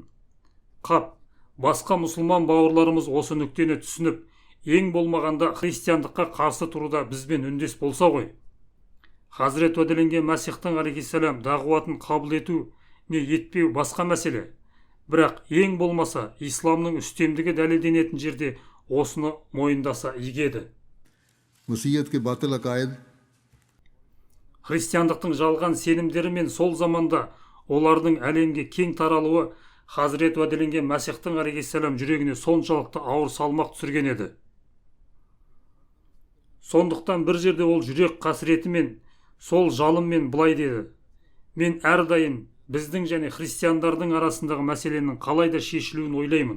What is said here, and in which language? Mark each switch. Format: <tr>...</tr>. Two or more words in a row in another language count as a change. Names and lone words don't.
<kk>Қап, басқа мұсылман бауырларымыз осы нүктені түсініп, ең болмағанда христиандыққа қарсы тұруда бізбен үндес болса ғой. Хазірет уәделенген Мәсихтің алейхиссалам дағуатын қабыл ету не етпеу басқа мәселе. Бірақ ең болмаса исламның үстемдігі дәлелденетін жерде осыны мойындаса игеді.</kk> <ur>وصیت کے باطل عقائد</ur> <kk>Христиандықтың жалған сенімдері мен сол заманда олардың әлемге кең таралуы Хазірет уәделенген Мәсихтің алейхиссалам жүрегіне соншалықты ауыр салмақ түсірген еді. Сондықтан бір жерде ол жүрек қасіретімен, сол жалынмен былай деді: мен әрдайым біздің және христиандардың арасындағы мәселенің қалайда шешілуін ойлаймын.</kk>